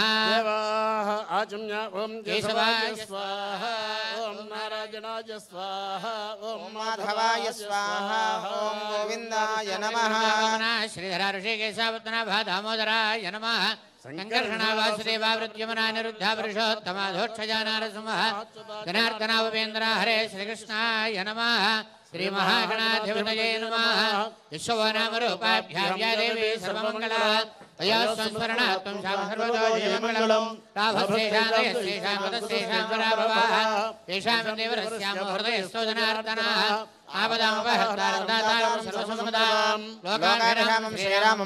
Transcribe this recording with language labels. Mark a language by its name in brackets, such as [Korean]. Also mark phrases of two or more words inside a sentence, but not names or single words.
[Sanskrit] ఆచమ్య ఓం కేశవాయ స్వాహ, ఓం నారాయణాయ స్వాహ, ఓం మాధవాయ స్వాహ, ఓం గోవిందాయ నమః. శ్రీధర ఋషికేశాపద్మనాభ దామోదరాయ నమః. సంకర్షణ వాసుదేవా వృత్యమనా నిరుద్ధ పురుషోత్తమ అధోక్షజానార సంహాత్యుత జనార్దనావేంద్ర. హరే శ్రీకృష్ణాయ నమః. श्री महागणाधिपतये नमः विश्व नाम रूपाभ्यां या देवी सर्वमंगला तया संस्मरणात्मं सर्वतो जयमंगलम् राभस्येषां पदस्येषां वराभवः तेषां देवरस्यां हृदयस्थो जनार्दनः आपदामपहर्तारं सर्वसम्पदां लोकाभिरामं श्रीरामं